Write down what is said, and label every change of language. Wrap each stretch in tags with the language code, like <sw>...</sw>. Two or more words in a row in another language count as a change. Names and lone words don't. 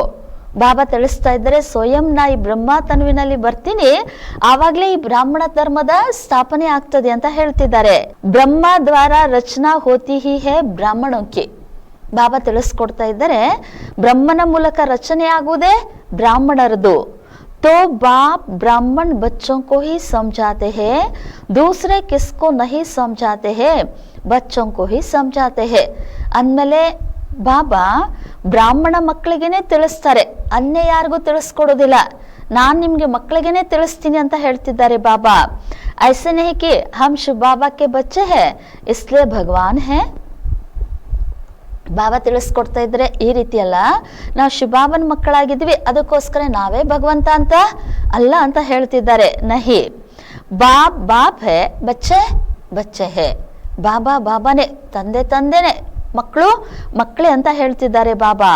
<kn>ಬಾಬಾ ತಿಳಿಸ್ತಾ ಇದ್ದಾರೆ, ಸ್ವಯಂ ನಾ ಈ ಬ್ರಹ್ಮ ತನುವಿನಲ್ಲಿ ಬರ್ತೀನಿ, ಆವಾಗ್ಲೇ ಈ ಬ್ರಾಹ್ಮಣ ಧರ್ಮದ ಸ್ಥಾಪನೆ ಆಗ್ತದೆ ಅಂತ ಹೇಳ್ತಿದ್ದಾರೆ.</kn> <hi>ब्रह्मा द्वारा रचना होती ही है ब्राह्मणों की.</hi> <kn>ಬಾಬಾ ತಿಳಿಸ್ಕೊಡ್ತಾ ಇದ್ದಾರೆ, ಬ್ರಹ್ಮನ ಮೂಲಕ ರಚನೆ ಆಗುವುದೇ ಬ್ರಾಹ್ಮಣರದು.</kn> <hi>तो बाप ब्राह्मण बच्चों को ही समझाते हैं, दूसरे किसको नहीं समझाते हैं, बच्चों को ही समझाते हैं.</hi> <kn>ಅಂದಮೇಲೆ ಬಾಬಾ ಬ್ರಾಹ್ಮಣ ಮಕ್ಕಳಿಗೇನೆ ತಿಳಿಸ್ತಾರೆ, ಅನ್ಯ ಯಾರಿಗೂ ತಿಳಿಸ್ಕೊಡೋದಿಲ್ಲ. ನಾನು ನಿಮ್ಗೆ ಮಕ್ಕಳಿಗೇನೆ ತಿಳಿಸ್ತೀನಿ ಅಂತ ಹೇಳ್ತಿದ್ದಾರೆ ಬಾಬಾ.</kn> <hi>ಐಸೆ नहीं कि हम शिव बाबा के बच्चे हैं इसलिए भगवान हैं.</hi> <kn>ಬಾಬಾ ತಿಳಿಸ್ಕೊಡ್ತಾ ಇದ್ರೆ ಈ ರೀತಿ ಅಲ್ಲ, ನಾವು ಶಿವಬಾಬನ ಮಕ್ಕಳಾಗಿದ್ವಿ ಅದಕ್ಕೋಸ್ಕರ ನಾವೇ ಭಗವಂತ ಅಂತ ಅಲ್ಲ ಅಂತ ಹೇಳ್ತಿದ್ದಾರೆ.</kn> <hi>नहीं, बाप बाप है, बच्चे बच्चे है.</hi> <kn>ಬಾಬಾ ಬಾಬಾನೇ, ತಂದೆ ತಂದೆನೆ, ಮಕ್ಕಳು ಮಕ್ಕಳೇ ಅಂತ ಹೇಳ್ತಿದ್ದಾರೆ ಬಾಬಾ.</kn>